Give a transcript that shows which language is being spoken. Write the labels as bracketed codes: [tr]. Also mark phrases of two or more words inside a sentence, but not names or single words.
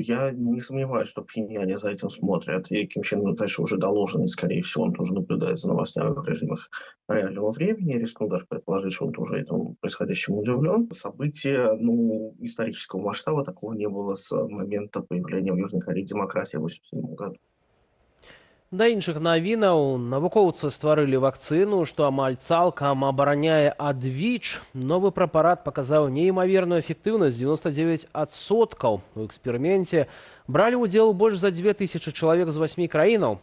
[ru] Я не сомневаюсь, что Пхеньяне за этим смотрят. И Ким Чен Ын дальше уже доложен, и, скорее всего, он тоже наблюдает за новостями в режимах реального времени. Я рискну даже предположить, что он тоже этому происходящему удивлен. События исторического масштаба такого не было с момента появления в Южной Корее демократии в 1987 году. [be] Да іншых навінаў, навукоўцы стварылі вакцыну, што амаль цалкам абараняе ад ВІЧ. Новы прэпарат паказаў неймаверную эфектыўнасць 99%. У эксперыменце бралі ўдзел больш за 2000 чалавек з 8 краінаў.